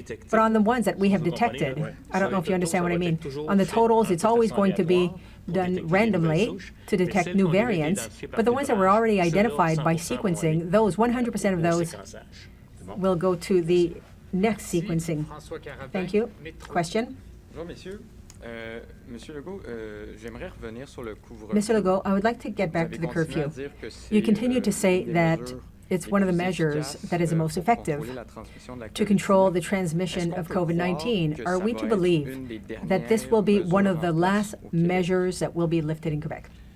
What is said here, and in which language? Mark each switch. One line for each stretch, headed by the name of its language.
English: But on the ones that we have detected, I don't know if you understand what I mean. On the totals, it's always going to be done randomly to detect new variants, but the ones that were already identified by sequencing, those 100% of those will go to the next sequencing. Thank you. Question?
French: Monsieur Legault, j'aimerais revenir sur le couvre-feu.
English: Mr. Legault, I would like to get back to the curfew. You continue to say that it's one of the measures that is the most effective to control the transmission of COVID-19. Are we to believe that this will be one of the last measures that will be lifted in Quebec?